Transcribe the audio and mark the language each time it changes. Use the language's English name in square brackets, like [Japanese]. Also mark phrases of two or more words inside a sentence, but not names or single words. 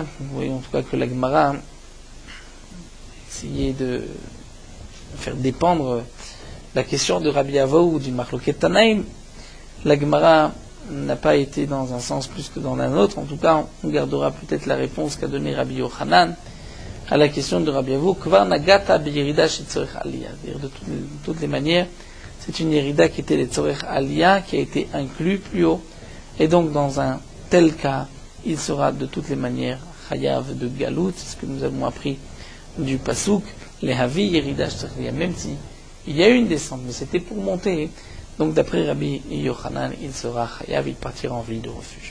[French] Vous voyez en tout cas que la Gemara essayait de faire dépendre la question de Rabbi Avou ou du [Hebrew] מחלוקת תנאים. [French] La Gemara n'a pas été dans un sens plus que dans un autre. En tout cas, on gardera peut-être la réponse qu'a donnée Rabbi Yochanan à la question de Rabbi Avou. [Hebrew] כבר נגעה בירידה שצורך עלייה. [French] C'est-à-dire de toutes les manières, c'est une yirida qui était les [Hebrew] צורך עלייה, [French] qui a été inclus plus haut. Et donc, dans un tel cas, il sera de toutes les manières chayav de galout. C'est ce que nous avons appris du pasuk. Les [Hebrew] הוי ירידה שצורך עלייה. [French] Même si il y a eu une descente, mais c'était pour monter. Donc, d'après Rabbi Yochanan, il sera chayav, il partira en ville de refuge.